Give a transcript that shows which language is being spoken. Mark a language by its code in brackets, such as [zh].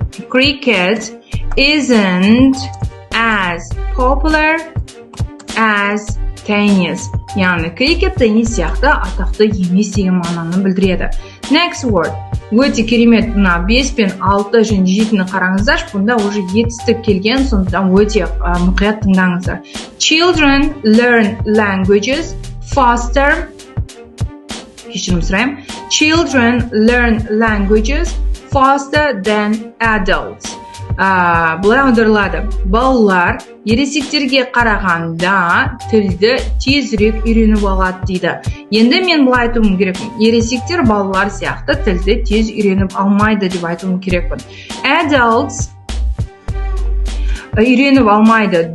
[en] Cricket isn't as popular as tennis. [kk] Яғни крикет теннис сияқты атақты емес деген мағынаны білдіреді. [en] Next word. [kk] Өте керемет, мына 5 пен 6 және 7-ні қараңыздар, бұнда уже етістік келген, сондықтан өте мұқият тыңдаңыздар. [en] Children learn languages faster. [kk] Кешірім сұраймын. [en] Children learn languages faster than adults. [kk] Бұлай аударылады. Балалар ересектерге қарағанда тілді тезірек үйреніп алады дейді. Енді мен бұлай айтуым керекпін. Ересектер балалар сияқты тілді тез үйреніп алмайды деп айтуым керекпін. [en] Adults [kk] үйреніп алмайды.